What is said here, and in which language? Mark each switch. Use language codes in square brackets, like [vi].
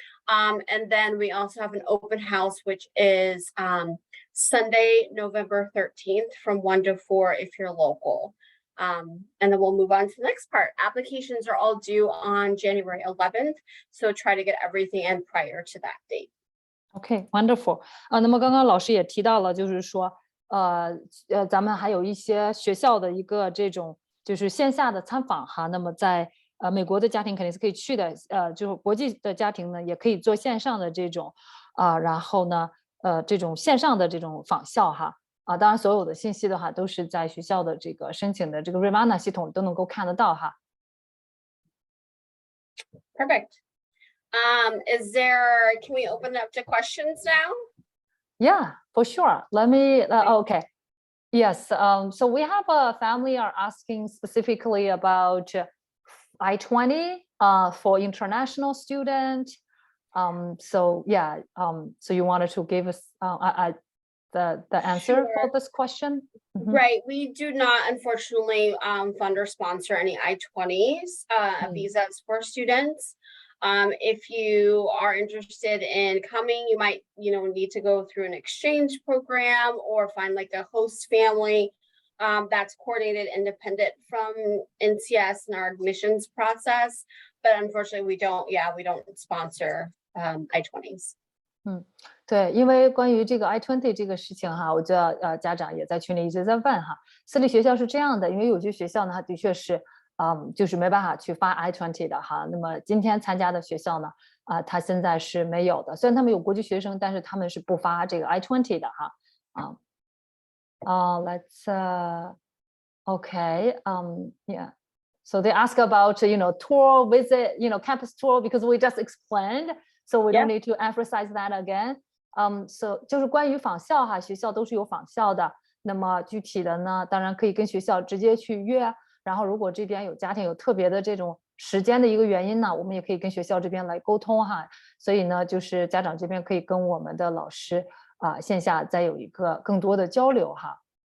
[en] And then we also have an open house, which is Sunday, November 13th from 1 to 4 if you're local. And then we'll move on to the next part. Applications are all due on January 11th, so try to get everything in prior to that date. Okay, wonderful. [zh] 那么刚刚老师也提到了，就是说，咱们还有一些学校的一个这种就是线下的参访哈。那么在美国的家庭肯定是可以去的，就是国际的家庭呢也可以做线上的这种然后呢这种线上的这种访校哈。当然所有的信息的话都是在学校的这个申请的这个 Ravenna 系统都能够看得到哈。 [en] Perfect. Can we open it up to questions now? Yeah, for sure. Let me, okay. Yes, so we have a family are asking specifically about I-20 for international student. So yeah, so you wanted to give us the answer for this question? Right, we do not unfortunately fund or sponsor any I-20s visas for students. If you are interested in coming, you might, need to go through an exchange program or find like a host family that's coordinated independent from NCS and our admissions process. But unfortunately, we don't sponsor I-20s. [zh] 对，因为关于这个 I-20 这个事情哈，我知道家长也在群里一直在问哈。私立学校是这样的，因为有些学校呢，它的确是就是没办法去发 I-20 的哈。那么今天参加的学校呢，它现在是没有的。虽然他们有国际学生，但是他们是不发这个 I-20 的哈。 [en] Let's okay, yeah. So they ask about tour visit, campus tour because we just explained, so we don't need to emphasize that again. [zh] So 就是关于访校哈，学校都是有访校的。那么具体的呢，当然可以跟学校直接去约。然后如果这边有家庭有特别的这种时间的一个原因呢，我们也可以跟学校这边来沟通哈。所以呢，就是家长这边可以跟我们的老师线下再有一个更多的交流哈。